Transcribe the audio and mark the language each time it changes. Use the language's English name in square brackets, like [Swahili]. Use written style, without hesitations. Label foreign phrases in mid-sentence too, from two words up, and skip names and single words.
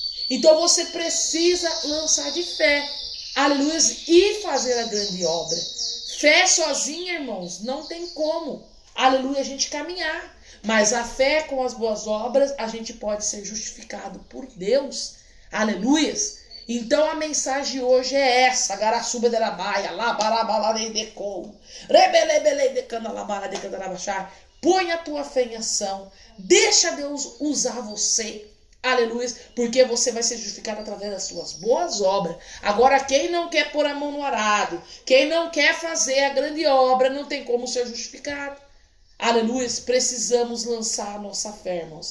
[Portuguese] Então você precisa lançar de fé, aleluia, e fazer a grande obra. Fé sozinha, irmãos, não tem como, aleluia, a gente caminhar. Mas a fé com as boas obras, a gente pode ser justificado por Deus, aleluia. Então a mensagem hoje é essa, Garassuba de Rabaia, Labarabalei de Com, Rebelebelei de Canalabara de Candarabachar. Põe a tua fé em ação, deixa Deus usar você, aleluia, porque você vai ser justificado através das suas boas obras. Agora, quem não quer pôr a mão no arado, quem não quer fazer a grande obra, não tem como ser justificado. Aleluia, precisamos lançar a nossa fé, irmãos.